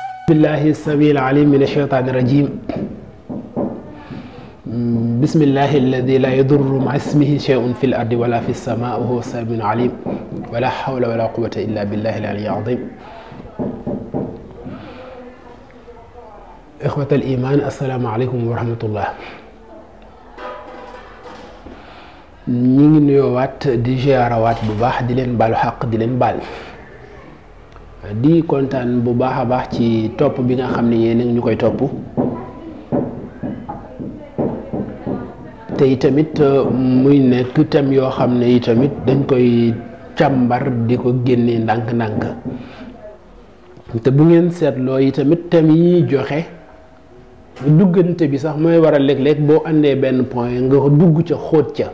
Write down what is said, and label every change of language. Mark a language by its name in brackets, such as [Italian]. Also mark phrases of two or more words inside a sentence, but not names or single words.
[Arabic] بالله السميع العليم من الشيطان الرجيم. بسم الله الذي لا يضر مع اسمه شيء في الأرض ولا في السماء وهو السميع العليم ولا حول ولا قوة إلا بالله العلي العظيم. إخوة الإيمان السلام عليكم ورحمة الله. [Wolof] ñi ngi nuyoowaat di ziarawaat bu baax di leen baalu xaq di leen baal di kontaan bu baax a baax ci topp bi nga xam ne yéen ñu koy topp te itamit muy nekk thème yoo xam ne itamit dañ koy càmbar di ko génnee ndànk-ndànk te bu ngeen seetloo itamit thème yi joxe duggante bi sax mooy waral léeg-léeg boo àndee benn point nga ko dugg ca xóot ca.